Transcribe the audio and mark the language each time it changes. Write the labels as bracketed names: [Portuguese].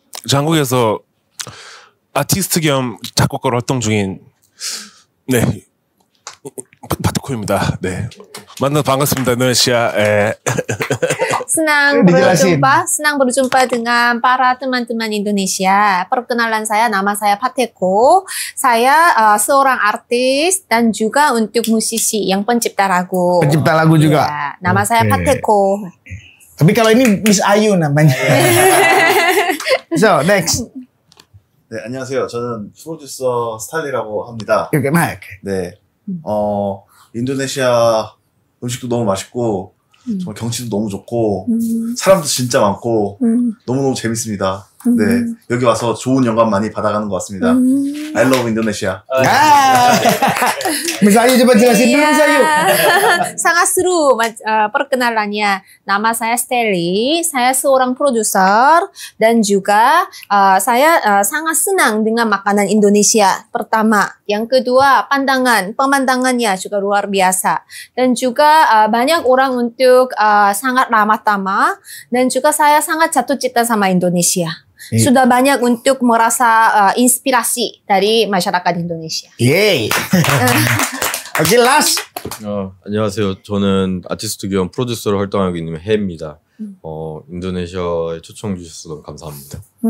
[Korean] 저 한국에서 아티스트 겸 작곡가로 활동 중인 파테코입니다. 네, 만나서 반갑습니다, 인도네시아. [Indonesian] Senang berjumpa dengan para teman-teman Indonesia. Perkenalan saya, nama saya Pateko. Saya seorang artis dan juga untuk musisi yang pencipta lagu. Pencipta lagu juga. Ya, nama saya Pateko. Tapi kalau ini Miss Ayu namanya. [English] So, next. [Korean] 네, 안녕하세요. 저는 프로듀서 스탈리라고 합니다. [English] Okay, Mike. [Korean] 네, 인도네시아 음식도 너무 맛있고, 정말 경치도 너무 좋고, 사람도 진짜 많고, 너무너무 재밌습니다. 네, 여기 와서 좋은 영감 많이 받아가는 것 같습니다. [English] I love Indonesia. [Indonesian] Miss Ayu coba jelasin dulu Miss Ayu. Sangat seru perkenalannya. Nama saya Steli, saya seorang produser dan juga saya sangat senang dengan makanan Indonesia. Pertama, yang kedua pemandangannya juga luar biasa, dan juga banyak orang untuk sangat ramah tamah, dan juga saya sangat jatuh cinta sama Indonesia. Sudah banyak untuk merasa inspirasi dari masyarakat Indonesia. Yeay. Oke, last. [Korean] 안녕하세요. 저는 아티스트 겸 프로듀서로 활동하고 있는 해입니다. 인도네시아에 초청 주셔서 너무 감사합니다.